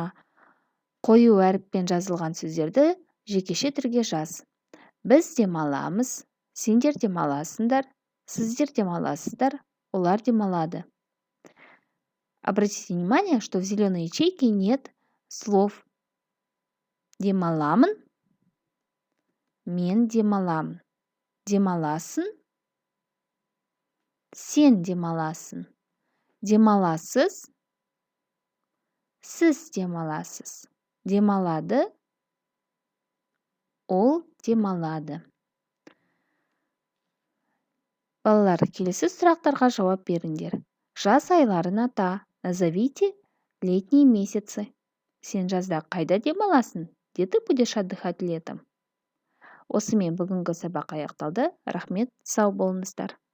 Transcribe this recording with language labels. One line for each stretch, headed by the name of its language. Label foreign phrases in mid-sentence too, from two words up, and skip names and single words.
Kazakh: Қою әріппен жазылған сөздерді жекеше түрге жаз. Біз демаламыз, сендер демаласыңдар, сіздер демаласыздар, олар демалады.
Russian: Обратите внимание, что в зеленой ячейке нет слов
Kazakh: демаламын, мен демаламын. Демаласың, сен демаласың. Демаласыз, сіз демаласыз. Демалады, ол демалады. Балалар, келесі сұрақтарға жауап беріңдер. Жаз айларын ата.
Russian: Назовите летние месяцы.
Kazakh: Сен жазда қайда демаласың?
Russian: Где ты будешь отдыхать летом?
Kazakh: Осымен бүгінгі сабақ аяқталды. Рахмет, сау болыңыздар.